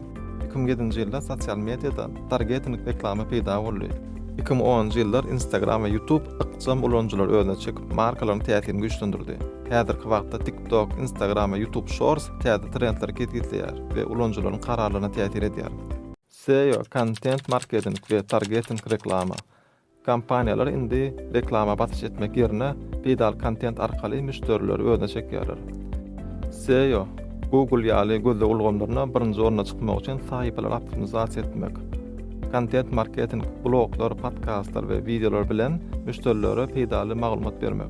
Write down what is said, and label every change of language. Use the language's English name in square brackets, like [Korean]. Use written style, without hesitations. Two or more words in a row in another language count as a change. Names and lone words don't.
[Turkmen] 2007-nji ýylda sosial mediýada targeting reklamy peýda boldy. 2010-njy ýyllar Instagram we YouTube ykjam ulanjylar özüne çekip markalaryň täsirini güýçlendirdi. Häzirki wagtda TikTok, Instagram we YouTube Shorts täze trendler ketgitler we ulanjylaryň kararlaryna täsir edýär. SEO, [English] content marketing [Turkmen] we targeting reklama. Kampaniyalar indi reklama batyş etmek yerine peýdal kontent arkaly müşterileri özüne çekýärler. SEO, Google ýaly gözle ulgamlaryna birinji orna çykmak üçin sahypalar optimizasiýa etmek. [English] Content marketing, [Turkmen] bloglar, podcastlar we videolar bilen müşterilere peýdaly maglumat bermek.